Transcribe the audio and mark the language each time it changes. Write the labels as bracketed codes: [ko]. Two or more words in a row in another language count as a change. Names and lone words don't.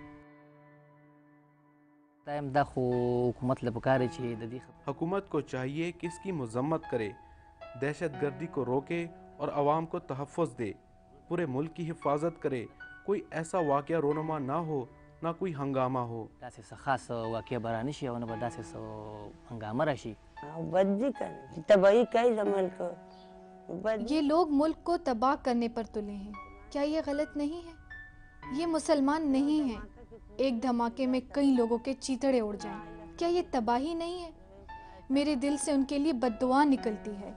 [ur] حکومت کو چاہیے کہ اس کی مذمت کرے, دہشت گردی کو روکے اور عوام کو تحفظ دے, پورے ملک کی حفاظت کرے. کوئی ایسا واقعہ رونما نہ ہو, نہ کوئی ہنگامہ ہو. [ps] خاص واقعہ برانی شي او نه به داسې هنګامه راشي. [ur] بدی کرے تباہی کئی زمان کو. یہ لوگ ملک کو تباہ کرنے پر تلے ہیں, کیا یہ غلط نہیں ہے؟ یہ مسلمان نہیں ہیں. ایک دھماکے میں کئی لوگوں کے چیتڑے اڑ جائیں, کیا یہ تباہی نہیں ہے؟ میرے دل سے ان کے لیے بد دعا نکلتی ہے.